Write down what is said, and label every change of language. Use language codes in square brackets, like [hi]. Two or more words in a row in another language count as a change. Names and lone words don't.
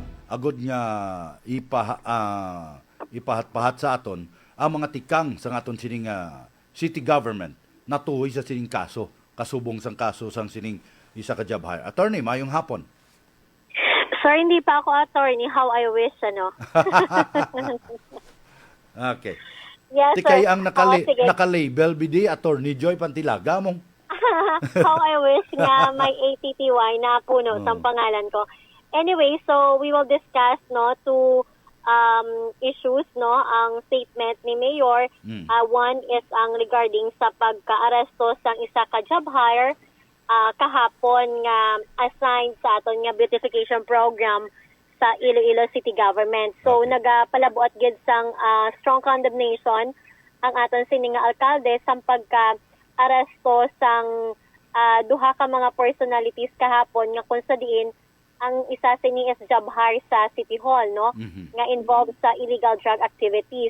[hil] agod nga ipahat-pahat sa aton ang mga tikang sa aton sining [en] city government [hil] natuhoy sa sining kaso, kasubong sang kaso sang sining isa ka job hire. Attorney, mayong hapon. [tl] Sir, hindi pa ako attorney. [en] How I wish, [tl] ano? [en] Okay. Yes, Ti sir. [hil] kay ang Sige. naka-label bidi Attorney Joy Pantilaga mong. [en] How I wish [hil] nga may ATTY na puno sa pangalan ko. [en] Anyway, so we will discuss no two issues no ang statement ni Mayor. One is [hil] ang regarding sa pagka-aresto sang isa ka [en] job hire [hil] kahapon nga assigned sa aton nga [en] beautification program [hil] sa Iloilo City Government. So nagapalabuat gid sang [en] strong condemnation [hil] ang aton sining nga alkalde sang pagka-aresto sang duha ka mga personalities kahapon nga kung sa diin ang isa sini is [en] job hire [hil] sa City Hall no nga involved sa [en] illegal drug activities.